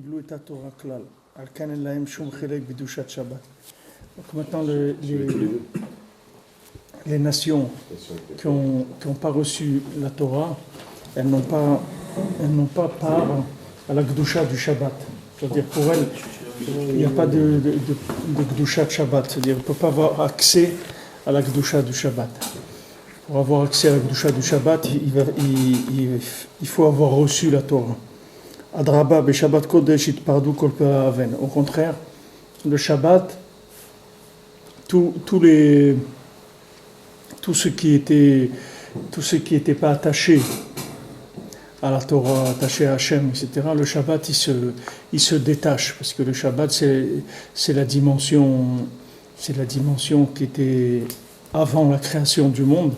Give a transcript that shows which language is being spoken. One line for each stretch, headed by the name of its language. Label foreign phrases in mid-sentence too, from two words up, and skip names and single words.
Hebrew: הייתה תורה כלל, על כן אין להם שום חלק בקדושת שבת.
French: Donc maintenant, les nations qui n'ont pas reçu la Torah, elles n'ont pas part à la Kedusha du Shabbat. C'est-à-dire pour elles, il n'y a pas de Kedusha de Shabbat. C'est-à-dire qu'elles ne peuvent pas avoir accès à la Kedusha du Shabbat. Pour avoir accès à la Kedusha du Shabbat, il faut avoir reçu la Torah.
Hebrew: אדרבה בשבת קודש אתפרדו כל פרודין.
French: Au contraire, le Shabbat, tout ce qui était pas attaché à la Torah, attaché à Hachem, etc., le Shabbat, il se détache, parce que le Shabbat, c'est la dimension qui était avant la création du monde.